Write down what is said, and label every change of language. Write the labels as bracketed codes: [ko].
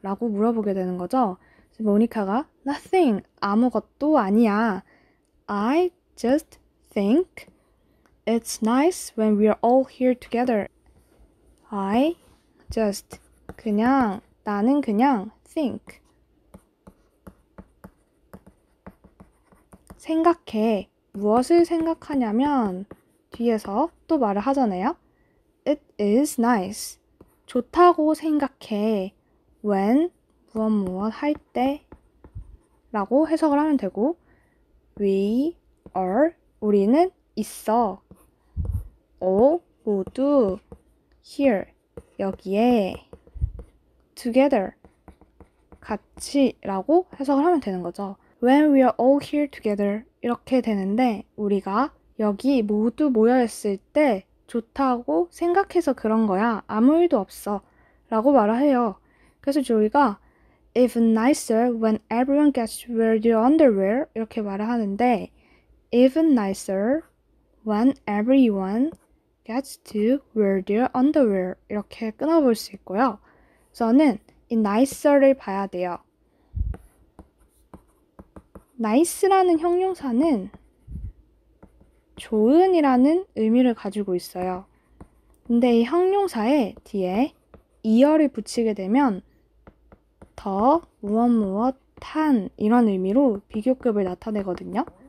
[ko] 라고 물어보게 되는 거죠. 그래서 모니카가 [en] Nothing. [ko] 아무것도 아니야. [en] I just think it's nice when we're all here together. I just [ko] 나는 그냥 think 생각해. 무엇을 생각하냐면 뒤에서 또 말을 하잖아요. [en] It is nice. [ko] 좋다고 생각해. when 무엇 할 때 라고 해석을 하면 되고 we are 우리는 있어. all 모두 here 여기에 together 같이 라고 해석을 하면 되는 거죠. [en] When we are all here together [ko] 이렇게 되는데 우리가 여기 모두 모여있을 때 좋다고 생각해서 그런 거야. 아무 일도 없어 라고 말을 해요. 그래서 조이가 [en] even nicer when everyone gets to wear their underwear [ko] 이렇게 말을 하는데 [en] even nicer when everyone gets to wear their underwear [ko] 이렇게 끊어볼 수 있고요. 저는 이 nicer를 봐야 돼요. nice라는 형용사는 좋은이라는 의미를 가지고 있어요. 근데 이 형용사에 뒤에 이어를 붙이게 되면 더 무엇한 이런 의미로 비교급을 나타내거든요.